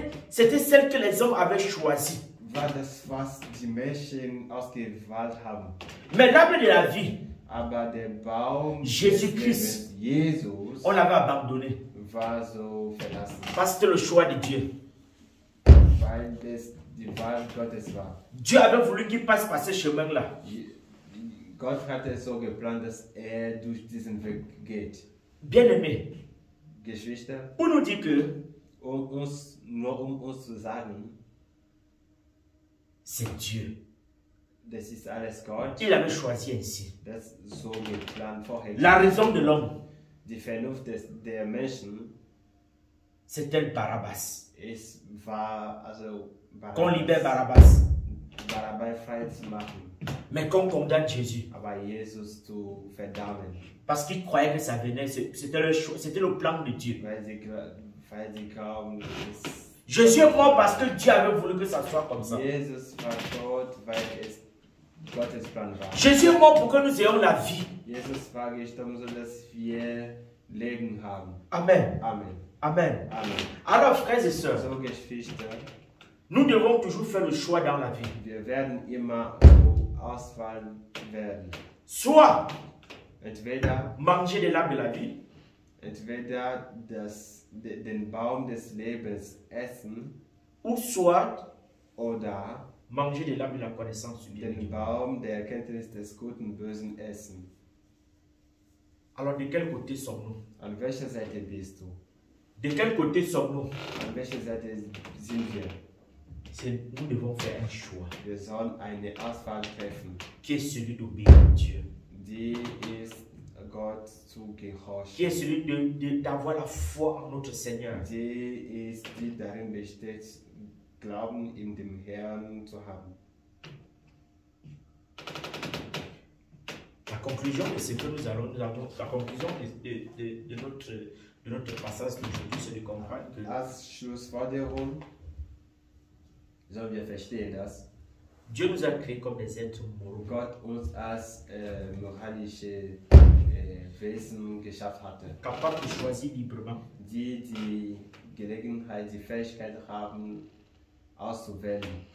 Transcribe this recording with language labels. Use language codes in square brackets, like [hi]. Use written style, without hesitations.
[fr] c'était celle que les hommes avaient choisie. [de] war das, was die Menschen ausgewählt haben. [fr] Mais l'arbre de la vie, [de] Aber der Baum [fr] Jésus-Christ, [de] des Lebens, Jesus, [fr] on l'avait abandonné. [de] war so verlassen, [fr] Parce que c'était le choix de Dieu. [de] weil es die Wahl Gottes war. [fr] Dieu avait voulu qu'il passe par ce chemin-là. [de] Gott hatte so geplant, dass durch diesen Weg geht. [fr] Bien-aimé, [de] Geschwister, [fr] pour nous dire que [de] nur um uns zu sagen, [fr] c'est Dieu. [de] das ist alles Gott, [fr] Il avait choisi ainsi. [de] das so geplant vorher. [fr] La raison de l'homme, [de] Die Vernunft der Menschen, [fr] c'était Barabbas. [de] es war also [fr] Qu'on libère Barabbas. [de] Barabbas frei zu machen, [fr] Mais qu'on condamne Jésus. [de] aber Jesus zu verdammen, [fr] Parce qu'il croyait que ça venait. C'était le plan de Dieu. [de] weil sie glauben, [fr] Jésus est mort parce que Dieu avait voulu que ça soit comme ça. [de] Jesus war tot, weil es Gottes Plan war. [fr] Jésus est mort pour que nous ayons la vie. [de] Jesus war gestorben, sodass wir Leben haben. [fr] Amen. [de] Amen. [fr] Amen. [de] Amen. [fr] Alors, frères et sœurs, [de] So, Geschwister, [fr] nous devons toujours faire le choix dans la vie. [de] wir werden immer so Auswahl werden. [fr] Soit [de] Entweder, [fr] manger de l'arbre de la vie, [de] entweder den Baum des Lebens essen [fr] ou soit [de] oder [fr] manger de l'arbre de la connaissance du bien et du [de] den [fr] mal. [de] Baum der Erkenntnis des Guten und Bösen essen. [fr] Alors, de quel côté sommes-nous? [de] An welcher Seite bist du? [fr] De quel côté sommes-nous? [de] An welcher Seite sind wir? [fr] Nous devons faire un choix [de] Wir sollen eine Auswahl treffen, [fr] qui est celui d'obéir à Dieu, [de] die ist Gott zu [fr] qui est [de] gehorchen, [fr] celui d'avoir la foi en notre Seigneur. [de] die ist, die darin besteht, Glauben in dem Herrn zu haben. [fr] La conclusion de ce que nous allons la conclusion de notre passage d'aujourd'hui, c'est de comprendre que [de] Als Schlussfolgerung sollen wir verstehen, dass [fr] Dieu nous a créés comme des êtres moraux, [de] Gott uns als moralische Wesen geschaffen hatte, [fr] capables de choisir librement, [de] die Gelegenheit, die Fähigkeit haben, auszuwählen,